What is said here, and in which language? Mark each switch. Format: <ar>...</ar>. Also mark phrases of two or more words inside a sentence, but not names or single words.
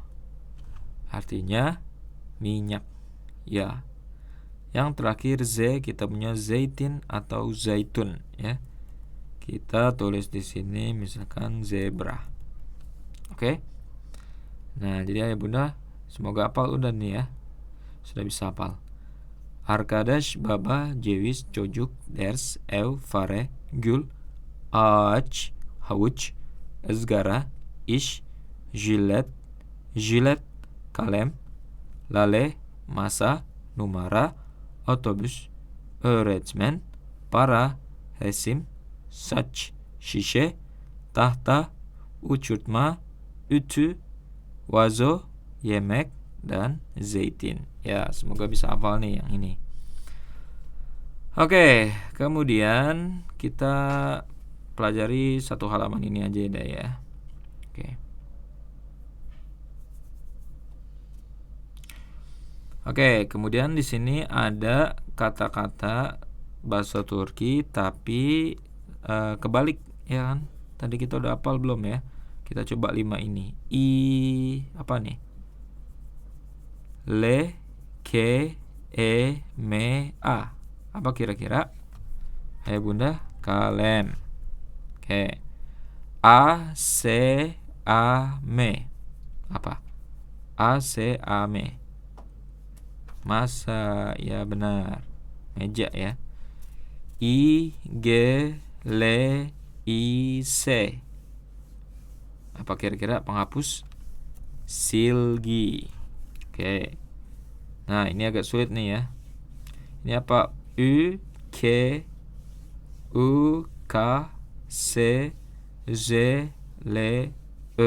<id>Artinya minyak, ya. Yang terakhir Z, kita punya zaitin atau zaitun ya. Kita tulis di sini misalkan zebra. Oke. Nah, jadi ayah bunda semoga hafal udah nih ya. Sudah bisa hafal.</id> <tr>Arkadaş baba ceviz çocuk ders ev fare gül ağaç havuç ızgara iş jilet kalem lale masa numara otobüs öğretmen para resim saç şişe tahta uçurtma ütü wazo yemek dan zaitin.</tr> <id>Ya, semoga bisa hafal nih yang ini. Oke, kemudian kita pelajari satu halaman ini aja ya. Oke, kemudian di sini ada kata-kata bahasa Turki tapi kebalik ya kan? Tadi kita udah hafal belum ya? Kita coba 5 ini. Apa nih? Le, ke, e, me, a. Apa kira-kira? Ayo bunda, kalem. Oke. A, se, a, me. Apa? A, se, a, me. Masa, ya benar. Meja ya. I, g, l, i, se. Apa kira-kira penghapus? Silgi. Oke. Nah, ini agak sulit nih ya. Ini apa? U, K, U, K, S, Z, L, E.</id>